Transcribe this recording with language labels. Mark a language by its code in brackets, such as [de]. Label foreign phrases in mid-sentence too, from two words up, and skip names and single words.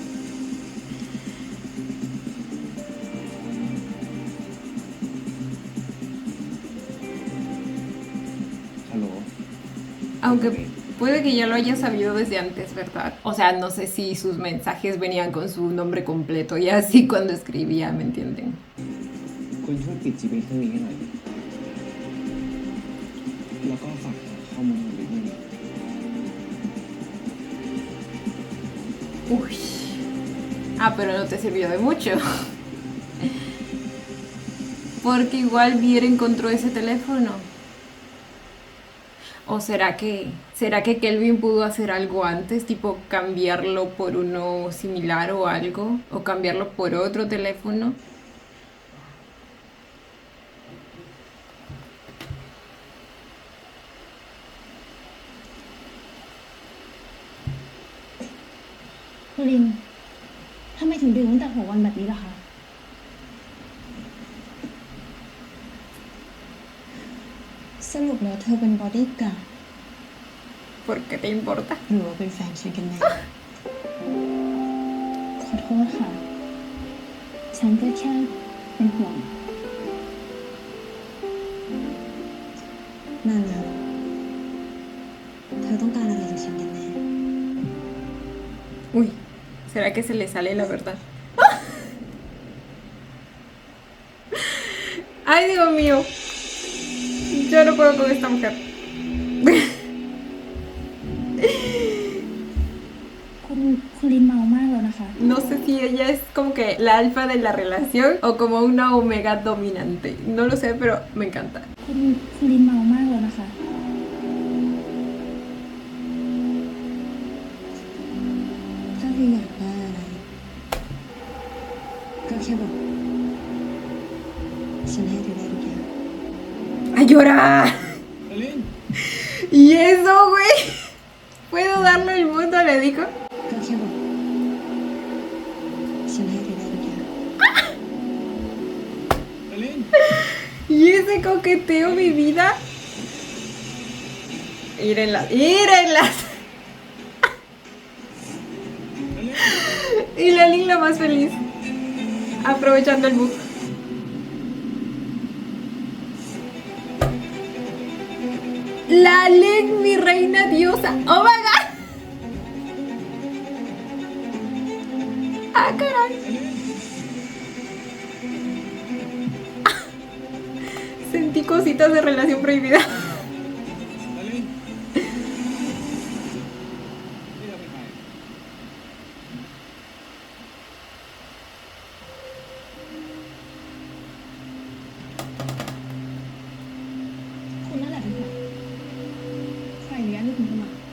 [en] Hello. [es] Aunque puede que ya lo haya sabido desde antes, ¿verdad? O sea, no sé si sus mensajes venían con su nombre completo y así cuando escribía, ¿me entienden? [th] คุณช่วยปิด GPS เครื่องนี้ให้หน่อยดิแล้วก็ฝากหาข้อมูลของบิ๊กด้วยนะ [es] Uy. Ah, pero no te sirvió de mucho. Porque igual Vier encontró ese teléfono. ¿O será que Kelvin pudo hacer algo antes, tipo cambiarlo por uno similar o algo? ¿O cambiarlo por otro teléfono? [th] Cô Linh ทำไมถึงดื่มตั้งแต่หัววันแบบนี้ล่ะคะ สรุปแล้วเธอเป็นบอดี้การ์ด [es] ¿Por qué te importa? [th] หรือว่าเป็นแฟนฉันกันแน่ ขอโทษค่ะ ฉันก็แค่เป็นห่วง นั่นนะเธอต้องการอะไรจากฉันกันแน่ [es] Uy, ¿será que se le sale la verdad? ¡Ay, Dios mío! Yo no puedo con esta mujer. [th] คุณลินเมามากแล้วนะคะ [es] No sé si ella es como que la alfa de la relación o como una omega dominante. No lo sé, pero me encanta. [th] คุณลินเมามากแล้วนะคะ ถ้าเธออยากได้อะไร ก็แค่บอก ฉันให้เธอได้ทุกอย่าง [es] ¡A llorar! [th] อลิน [es] ¿Y eso, güey? ¿Puedo darle el mundo? Le dijo. ก็แค่บอก ฉันให้เธอได้ทุกอย่าง อลิน ¿Y ese coqueteo, mi vida? Írenlas, írenlas. Y la Lin la más feliz. Aprovechando el bug. La Lin, mi reina diosa. [en] Oh my god. [es] Ah, caray. Sentí cositas de relación prohibida. [th] อลินนี่เราเป็นใคร คุณนั่นแหละเป็นใครใครอนุญาตให้คุณเข้ามา